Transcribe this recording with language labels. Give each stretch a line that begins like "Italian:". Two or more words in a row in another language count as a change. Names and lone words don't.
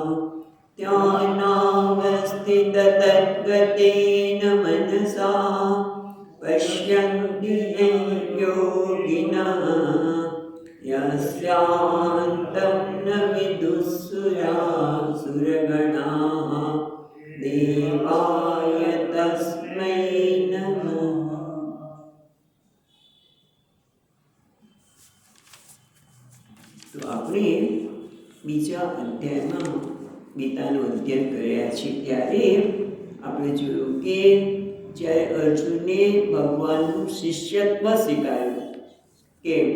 Sanskrit: ध्यानावस्थिततद्गतेन मनसा पश्यन्ति यं योगिनः यस्यान्तं न विदुःसुरासुरगणाः देवाय तस्मै नमः।
Gujarati: તો આપણે બીજા અધ્યાયમાં ગીતાનું અધ્યયન કર્યા છે ત્યારે આપણે જોયું કે જ્યારે અર્જુને ભગવાનનું શિષ્યત્વ સ્વીકાર્યું કે